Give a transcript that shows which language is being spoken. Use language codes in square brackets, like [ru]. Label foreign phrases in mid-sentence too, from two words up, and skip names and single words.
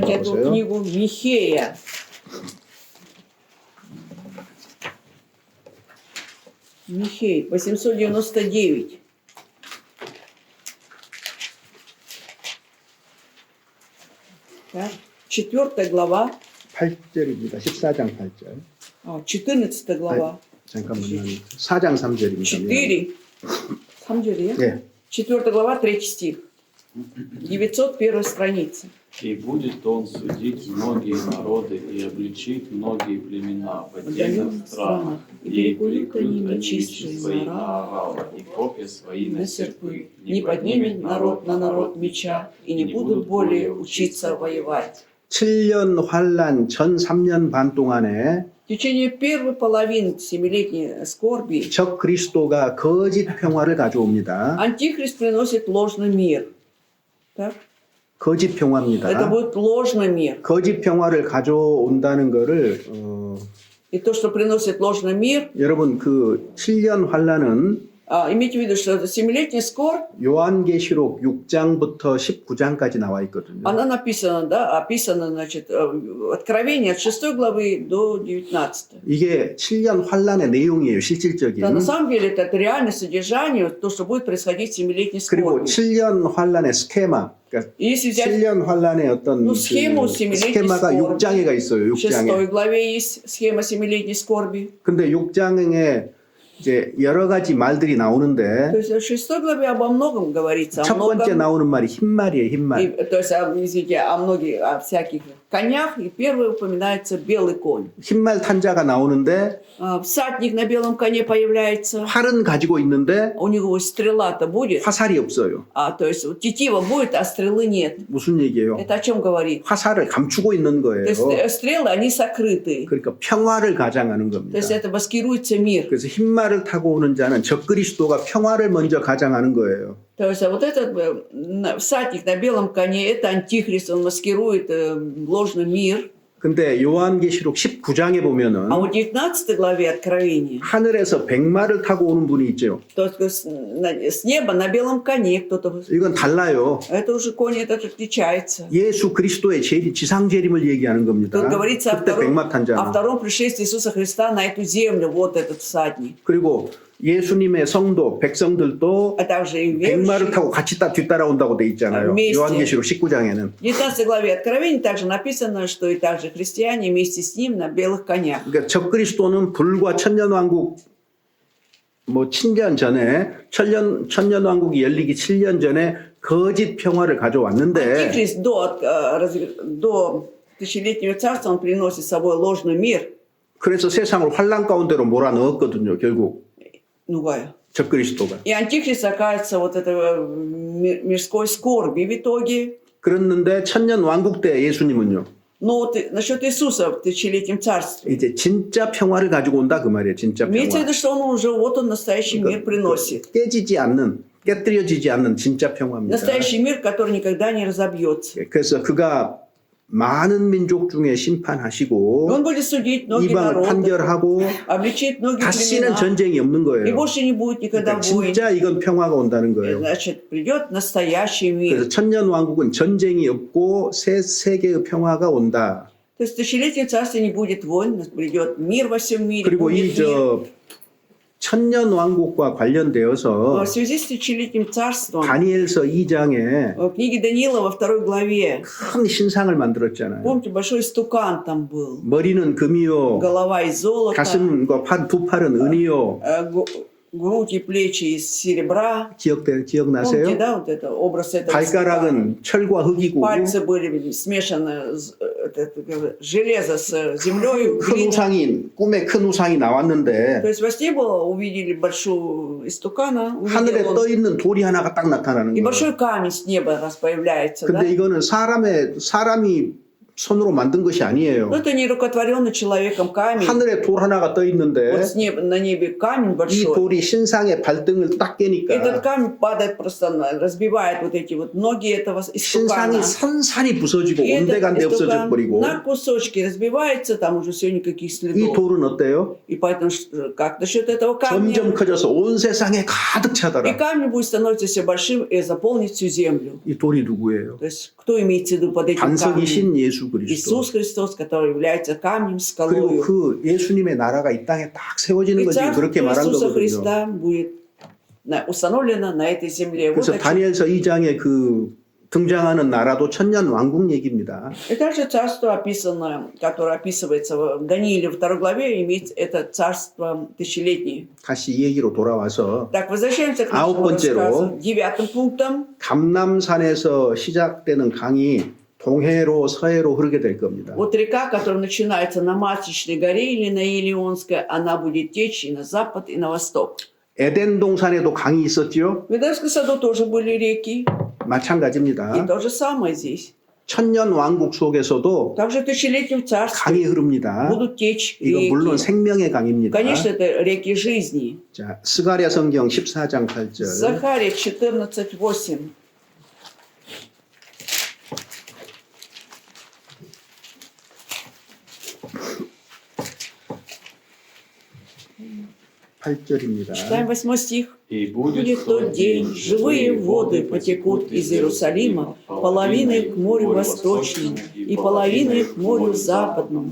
[ru] Давайте эту [ko] 보세요. [ru] книгу Михея. Михей, 899. Так, 4 глава, [ko] 8절입니다. 14장 8절. [ru] 14 глава, [ko] 잠깐만요. 4장 3절입니다. 4, 3절이야? 네. [ru] 4 глава, 3 стих. 901 страница. И будет он судить многие народы и обличит многие племена в отдельных странах, и прикрут они мечи свои на орала, и копья свои на серпы. Не поднимет народ на народ меча, и не будут более учиться воевать. [ko] 7년 환란 전 3년 반 동안에 [ru] В течение первой половины семилетней скорби [ko] 적 그리스도가 거짓 평화를 가져옵니다. [ru] Антихрист приносит ложный мир. Так? [ko] 거짓 [ru] Это [ko] 평화입니다. [ru] будет ложный мир. [ko] 거짓 평화를 가져온다는 거를 [ru] И то, что приносит ложный мир, [ko] 여러분 그 7년 환란은 [ru] имейте в виду, что семилетний скорбь, [ko] 요한계시록 6장부터 19장까지 나와 있거든요. [ru] она написана, да, описана, значит, Откровение от 6 главы до 19. [ko] 이게 7년 환란의 내용이에요, 실질적인. [ru] Да, на самом деле это реальное содержание, то, что будет происходить в семилетней [ko] 그리고 [ru] скорби. [ko] 7년 환란의 스케마, 그러니까 [ru] И если взять [ko] 7년 환란의 어떤 [ru] Ну, [ko] 그 [ru] схему семилетней [ko] 스케마가 [ru] скорби. [ko] 6장에가 있어요, [ru] в 6 [ko] 6장에. [ru] главе есть схема семилетней скорби. [ko] 근데 6장에 이제 여러 가지 말들이 [ru] То [ko] 나오는데 [ru] есть в 6 главе обо многом говорится. О [ko] 첫 번째 [ru] многом. [ko] 나오는 말이 흰말이에요, 흰말. [ru] То есть, извините, о всяких конях. И первый упоминается белый конь. [ko] 흰말 탄자가 나오는데 [ru] Всадник на белом коне появляется. [ko] 활은 가지고 있는데 [ru] У него стрела-то будет. [ko] 화살이 없어요. [ru] То есть тетива будет, а стрелы нет. [ko] 무슨 얘기예요? [ru] Это о чем говорит? [ko] 화살을 감추고 있는 [ru] То [ko] 거예요. [ru] есть стрелы, они сокрыты. [ko] 그러니까 평화를 가장하는 [ru] То [ko] 겁니다. [ru] есть это маскируется мир. [ko] 그래서 흰말을 타고 오는 자는 적그리스도가 평화를 먼저 가장하는 거예요. [ru] То есть вот этот всадник на белом коне, это антихрист, он маскирует ложный мир. [ko] 근데 요한계시록 19장에 보면은 [ru] А в 19 главе Откровения, [ko] 하늘에서 백마를 타고 오는 분이 있죠. [ru] то есть с неба на белом коне кто-то. [ko] 이건 달라요. [ru] Это уже конь этот отличается. [ko] 예수 그리스도의 지상 재림을 얘기하는 겁니다. [ru] Тут говорится [ko] 그때 백마 탄 [ru] о [ko] 자는. [ru] втором пришествии Иисуса Христа на эту землю, вот этот всадник. [ko] 그리고 예수님의 성도 백성들도 [ru] А также и [ko] 백마를 [ru] верующие. [ko] 타고 같이 뒤따라온다고 돼 있잖아요. [ru] вместе. [ko] 요한계시록 19장에는. [ru] В 19 главе Откровения также написано, что и также христиане вместе с ним на белых конях. [ko] 그러니까 적그리스도는 불과 천년왕국 뭐 7년 전에 천년왕국이 열리기 7년 전에 거짓 평화를 가져왔는데 [ru] Антихрист до тысячелетнего царства он приносит с собой ложный мир. [ko] 그래서 세상을 환란 가운데로 몰아넣었거든요. 결국 Нугая. 적그리스도가. [ru] И антихрист оказывается вот этого мирской скорби в итоге. [ko] 그랬는데 천년왕국 때 예수님은요. [ru] Но вот насчет Иисуса в тысячелетнем царстве. [ko] 이제 진짜 평화를 가지고 온다 그 말이에요. 진짜 [ru] Имеется в [ko] 평화. [ru] виду, что он уже вот он настоящий мир приносит. [ko] 깨지지 않는, 깨뜨려지지 않는 진짜 평화입니다. [ru] Настоящий мир, который никогда не разобьется. [ko] 그래서 그가 많은 민족 중에 [ru] И [ko] 심판하시고 [ru] он будет судить многие [ko] 이방을 [ru] народы, [ko] 판결하고 [ru] обличить многие [ko] 다시는 [ru] племена. [ko] 전쟁이 없는 [ru] И [ko] 거예요. [ru] больше не будет никогда [ko] 그러니까 [ru] войн. [ko] 진짜 이건 평화가 온다는 거예요. [ru] Значит, придет настоящий мир. [ko] 그래서 천년 왕국은 전쟁이 없고 새 세계의 평화가 온다. [ru] То есть в тысячелетнем царстве не будет войн, придет мир во всем мире. [ko] 그리고 이 [ru] Будет мир. [ko] 천년 왕국과 관련되어서 [ru] В связи с тысячелетним царством [ko] 다니엘서 2장에 [ru] в книге Даниила во 2 главе, [ko] 큰 신상을 만들었잖아요. [ru] помните, большой стукан там был. [ko] 머리는 금이요, [ru] Голова из золота, [ko] 가슴과 두 팔은 은이요. [ru] грудь и плечи из серебра. Помните, [ko] 기억나세요? [ru] да, вот это образ этого стукана. [ko] 발가락은 철과 흙이고 [ru] Пальцы были смешаны, железо с землей, [ko] 큰 [ru] глина. [ko] 우상이 꿈에 큰 우상이 나왔는데 [ru] То есть во сне было, увидели большую истукана, [ko] 하늘에 [ru] увидел [ko] 떠 [ru] он, [ko] 있는 돌이 하나가 딱 나타나는 [ru] и [ko] 거예요. [ru] большой камень с неба раз появляется. Да? [ko] 근데 이거는 사람이 손으로 만든 것이 아니에요. [ru] Но это не рукотворенный человеком камень. [ko] 하늘에 돌 하나가 떠 있는데 [ru] Вот с неба, на небе камень [ko] 이 [ru] большой. [ko] 돌이 신상의 발등을 딱 [ru] Этот [ko] 깨니까 [ru] камень падает просто, разбивает вот эти вот ноги этого [ko] 신상이 [ru] истукана. [ko] 산산이 부서지고 [ru] И этот [ko] 온데간데 없어져 [ru] истукан [ko] 버리고 [ru] на кусочки разбивается, там уже все никаких [ko] 이 [ru] следов. [ko] 돌은 어때요? [ru] И поэтому как насчет этого камня? [ko] 점점 커져서 온 세상에 가득 [ru] И [ko] 차더라. [ru] камень будет становиться все большим и заполнить всю землю. [ko] 이 돌이 누구예요? [ru] То есть кто имеется в виду под этим камнем? [ko] 반석이신 예수 그리스도. [ru] Иисус Христос, который является камнем, [ko] 그리고 [ru] скалою. [ko] 그 예수님의 나라가 이 땅에 딱 세워지는 [ru] И [ko] 거지 [ru] царство [ko] 그렇게 말한 [ru] Иисуса [ko] 거거든요. [ru] Христа будет установлено на этой земле. Вот [ko] 그래서 [ru] о чем. [ko] 다니엘서 2장에 그 등장하는 나라도 천년 왕국 얘기입니다. [ru] И также царство, описанное, которое описывается в Данииле 2 главе, имеет это царство тысячелетнее. [ko] 다시 이 얘기로 돌아와서 [ru] Так, возвращаемся к [ko] 아홉 [ru] нашему [ko] 번째로. [ru] рассказу. 9 пунктом. [ko] 감남산에서 시작되는 강이 동해로 서해로 흐르게 될 겁니다. [ru] Вот река, которая начинается на Масличной горе или на Илионской, она будет течь и на запад, и на восток. [ko] 에덴 동산에도 강이 있었죠. [ru] В Эдемском саду тоже были реки. И [ko] 마찬가지입니다. [ru] то же самое здесь. [ko] 천년 왕국 속에서도 [ru] Также в тысячелетнем царстве [ko] 강이 흐릅니다. [ru] будут течь [ko] 이거 물론 [ru] реки. [ko] 생명의 강입니다. [ru] Конечно, это реки жизни. [ko] 자, 스가랴 성경 14장 8절. [ru] Захария 14:8. Читаем 8 стих. И Будет тот день, живые воды потекут из Иерусалима, половины к морю восточному и половины к морю западному.